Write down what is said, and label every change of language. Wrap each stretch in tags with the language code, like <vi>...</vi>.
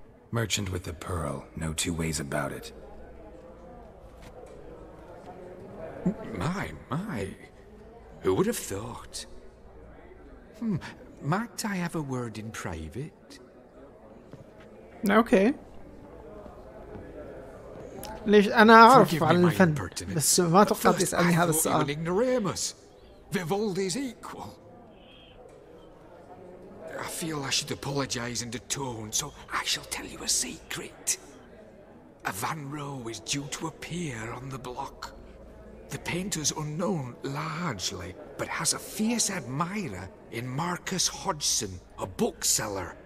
<en>Merchant with the pearl, no 2 ways about it. My. Who would have thought? Might I have a word in private?</en> <ar>اوكي. ليش انا اعرف عن الفن بس ما توقعت يسألني هذا السؤال.</ar> <en>Vivaldi's equal. I feel I should apologize and atone, so I shall tell you a secret. A Van Row is due to appear on the block. The painter's unknown largely, but has a fierce admirer in Marcus Hodgson, a bookseller.</en>